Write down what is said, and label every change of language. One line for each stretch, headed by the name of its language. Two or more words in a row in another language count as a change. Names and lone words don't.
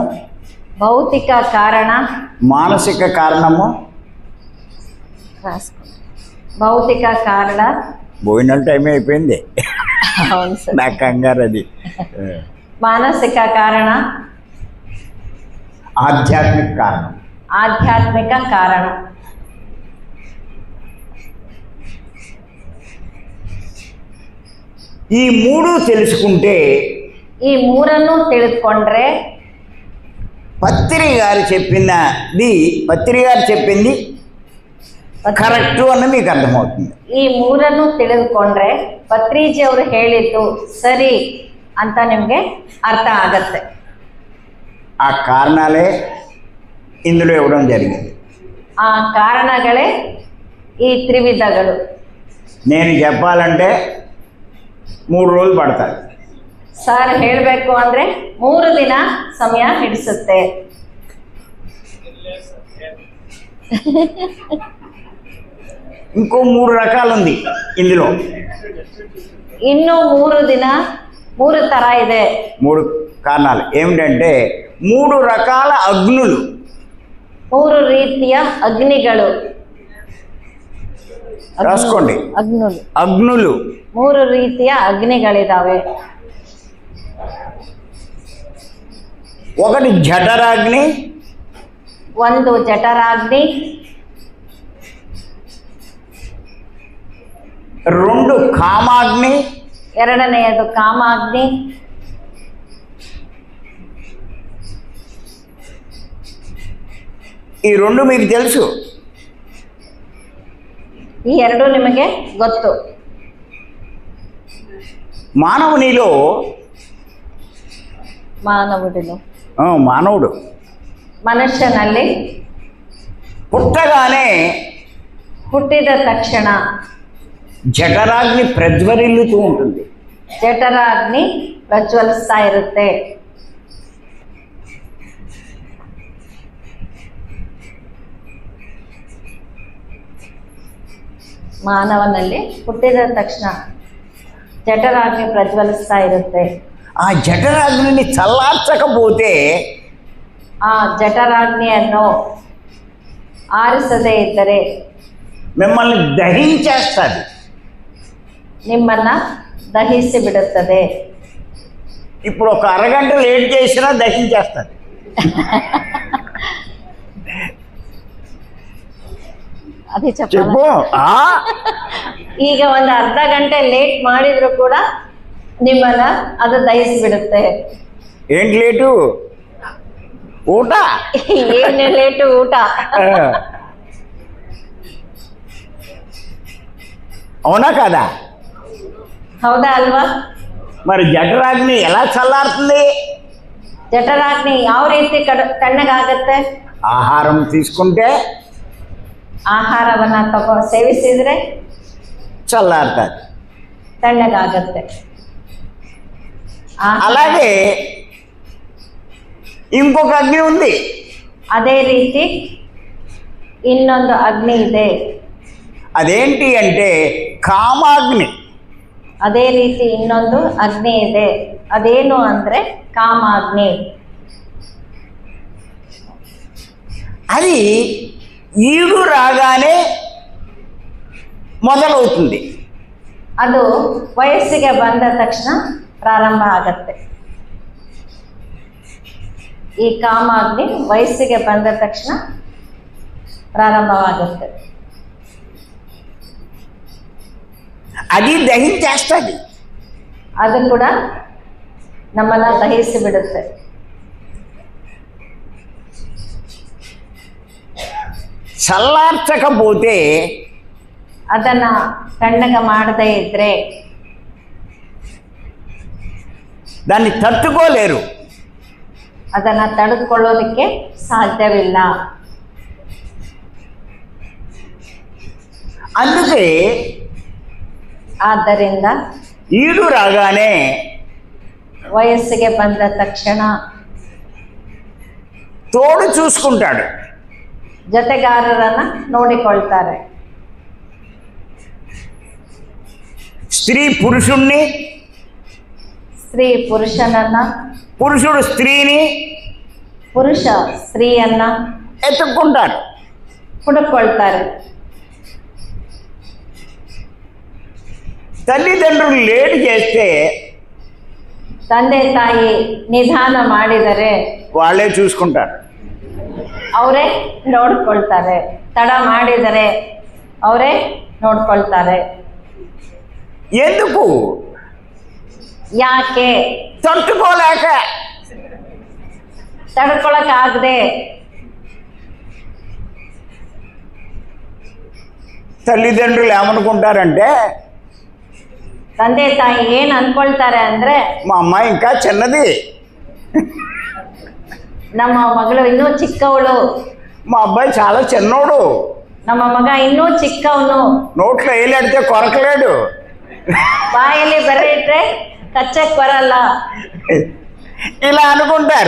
Kannada: ಭೌತಿಕ ಕಾರಣ,
Telugu: మానసిక కారణము.
Kannada: ಭೌತಿಕ ಕಾರಣ.
Telugu: భోజనాల టైం అయిపోయింది. అవును సార్. నా కంగారు అది.
Kannada: ಮಾನಸಿಕ ಕಾರಣ,
Telugu: ఆధ్యాత్మిక కారణం.
Kannada: ಆಧ್ಯಾತ್ಮಿಕ ಕಾರಣ.
Telugu: ఈ 3 తెలుసుకుంటే
Kannada: ಈ 3 ತಿಳಿದುಕೊಂಡ್ರೆ
Telugu: పత్రిక గారు చెప్పింది కరెక్టు అన్న మీకు అర్థమవుతుంది.
Kannada: ಈ 3 ತಿಳಿದುಕೊಂಡ್ರೆ ಪತ್ರಿಜಿ ಅವರು ಹೇಳಿದ್ದು ಸರಿ ಅಂತ ನಿಮಗೆ ಅರ್ಥ ಆಗತ್ತೆ.
Telugu: ఆ కారణాలే ఇందులో ఇవ్వడం జరిగింది.
Kannada: ಆ ಕಾರಣಗಳೇ ಈ ತ್ರಿವಿಧಗಳು.
Telugu: నేను చెప్పాలంటే 3 రోజులు పడతాయి.
Kannada: ಸರ್ ಹೇಳಬೇಕು ಅಂದರೆ 3 ದಿನ ಸಮಯ ಹಿಡಿಸುತ್ತೆ.
Telugu: ఇంకో 3 రకాలు ఉంది ఇందులో.
Kannada: ಇನ್ನೂ 3 ಥರ ಇದೆ.
Telugu: 3 కారణాలు ఏమిటంటే 3 రకాల అగ్నులు,
Kannada: 3 ರೀತಿಯ ಅಗ್ನಿಗಳು.
Telugu: రాసుకోండి. అగ్నులు
Kannada: 3 ರೀತಿಯ ಅಗ್ನಿಗಳಿದಾವೆ.
Telugu: ఒకటి జఠరాగ్ని,
Kannada: ಒಂದು ಜಠರಾಗ್ನಿ,
Telugu: 2 కామాగ్ని,
Kannada: ಎರಡನೆಯದು ಕಾಮಾಗ್ನಿ,
Telugu: ఈ 2 మీకు తెలుసు.
Kannada: ಈ 2 ನಿಮಗೆ ಗೊತ್ತು.
Telugu: మానవునిలో మానవుడు
Kannada: ಮನುಷ್ಯನಲ್ಲಿ
Telugu: పుట్టగానే
Kannada: ಹುಟ್ಟಿದ ತಕ್ಷಣ
Telugu: జఠరాగ్ని ప్రజ్వరిల్లుతూ ఉంటుంది.
Kannada: ಜಠರಾಗ್ನಿ ಪ್ರಜ್ವಲಿಸ್ತಾ ಇರುತ್ತೆ. ಮಾನವನಲ್ಲಿ ಹುಟ್ಟಿದ ತಕ್ಷಣ ಜಠರಾಗ್ನಿ ಪ್ರಜ್ವಲಿಸ್ತಾ ಇರುತ್ತೆ.
Telugu: ఆ జఠరాగ్నిని చల్లార్చకపోతే
Kannada: ಆ ಜಠರಾಗ್ನಿಯನ್ನು ಆರಿಸದೇ ಇದ್ದರೆ
Telugu: మిమ్మల్ని దహించేస్తుంది.
Kannada: ನಿಮ್ಮನ್ನ ದಹಿಸಿ ಬಿಡುತ್ತದೆ.
Telugu: ఇప్పుడు ఒక అరగంట లేట్ చేసినా దహించేస్తుంది.
Kannada: ಅದೇ
Telugu: చెప్పు.
Kannada: ಈಗ ಒಂದು ಅರ್ಧ ಗಂಟೆ ಲೇಟ್ ಮಾಡಿದ್ರು ಕೂಡ ನಿಮ್ಮನ್ನ ಅದು ದಹಿಸಿಬಿಡುತ್ತೆ.
Telugu: ఏంటి లేటు?
Kannada: ಊಟ. ಏನೇ ಲೇಟು? ಊಟ.
Telugu: అవునా కదా?
Kannada: ಹೌದಾ ಅಲ್ವಾ?
Telugu: మరి జఠరాగ్ని ఎలా చల్లారుతుంది?
Kannada: ಜಠರಾಗ್ನಿ ಯಾವ ರೀತಿ ತಣ್ಣಗಾಗತ್ತೆ?
Telugu: ಆಹಾರಂ తీసుకుంటే
Kannada: ಆಹಾರವನ್ನು ಸೇವಿಸಿದರೆ
Telugu: చల్లారుతుంది.
Kannada: ತಣ್ಣಗಾಗತ್ತೆ.
Telugu: అలాగే ఇంకొక అగ్ని ఉంది.
Kannada: ಅದೇ ರೀತಿ ಇನ್ನೊಂದು ಅಗ್ನಿ ಇದೆ.
Telugu: అదేంటి అంటే కామాగ్ని.
Kannada: ಅದೇ ರೀತಿ ಇನ್ನೊಂದು ಅಗ್ನಿ ಇದೆ. ಅದೇನು ಅಂದರೆ ಕಾಮಾಗ್ನಿ.
Telugu: అది ఈడు రాగానే మొదలవుతుంది.
Kannada: ಅದು ವಯಸ್ಸಿಗೆ ಬಂದ ತಕ್ಷಣ ಪ್ರಾರಂಭ ಆಗತ್ತೆ. ಈ ಕಾಮಾಗ್ನಿ ವಯಸ್ಸಿಗೆ ಬಂದ ತಕ್ಷಣ ಪ್ರಾರಂಭವಾಗುತ್ತೆ.
Telugu: అది దహించేస్తుంది.
Kannada: ಅದು ಕೂಡ ನಮ್ಮನ್ನು ದಹಿಸಿ ಬಿಡುತ್ತೆ.
Telugu: చల్లార్చకపోతే
Kannada: ಅದನ್ನ ತಣ್ಣಗೆ ಮಾಡದೇ ಇದ್ರೆ
Telugu: దాన్ని తట్టుకోలేరు.
Kannada: ಅದನ್ನ ತಡೆದುಕೊಳ್ಳೋದಕ್ಕೆ ಸಾಧ್ಯವಿಲ್ಲ.
Telugu: అందుకే
Kannada: ಆದ್ದರಿಂದ
Telugu: ఈడు రాగానే
Kannada: ವಯಸ್ಸಿಗೆ ಬಂದ ತಕ್ಷಣ
Telugu: తోడు చూసుకుంటాడు.
Kannada: ಜೊತೆಗಾರರನ್ನ ನೋಡಿಕೊಳ್ತಾರೆ.
Telugu: స్త్రీ పురుషుణ్ణి,
Kannada: ಸ್ತ್ರೀ ಪುರುಷನನ್ನ,
Telugu: పురుషుడు స్త్రీని
Kannada: ಪುರುಷ ಸ್ತ್ರೀಯನ್ನ
Telugu: ఎత్తుక్కుంటారు.
Kannada: ಹುಡುಕೊಳ್ತಾರೆ.
Telugu: తల్లిదండ్రులు లేట్ చేస్తే
Kannada: ತಂದೆ ತಾಯಿ ನಿಧಾನ ಮಾಡಿದರೆ
Telugu: వాళ్ళే చూసుకుంటారు.
Kannada: ಅವರೇ ನೋಡ್ಕೊಳ್ತಾರೆ. ತಡ ಮಾಡಿದರೆ ಅವರೇ ನೋಡ್ಕೊಳ್ತಾರೆ.
Telugu: ఎందుకు?
Kannada: ಯಾಕೆ?
Telugu: తట్టుకోలేక.
Kannada: ತಡ್ಕೊಳಕ್ಕಾಗದೆ.
Telugu: తల్లిదండ్రులు ఏమనుకుంటారంటే
Kannada: ತಂದೆ ತಾಯಿ ಏನು ಅನ್ಕೊಳ್ತಾರೆ ಅಂದ್ರೆ,
Telugu: మా అమ్మాయి ఇంకా చిన్నది,
Kannada: ನಮ್ಮ ಮಗಳು ಇನ್ನೂ ಚಿಕ್ಕವಳು,
Telugu: మా అబ్బాయి చాలా చిన్నోడు,
Kannada: ನಮ್ಮ ಮಗ ಇನ್ನೂ ಚಿಕ್ಕವನು,
Telugu: నోట్లో వేలెడితే కొరకలేడు,
Kannada: ಬಾಯಲ್ಲಿ ಬೆರೆ ಇಟ್ರೆ ಕಚ್ಚಕ್ ಬರಲ್ಲ,
Telugu: ఇలా అనుకుంటారు.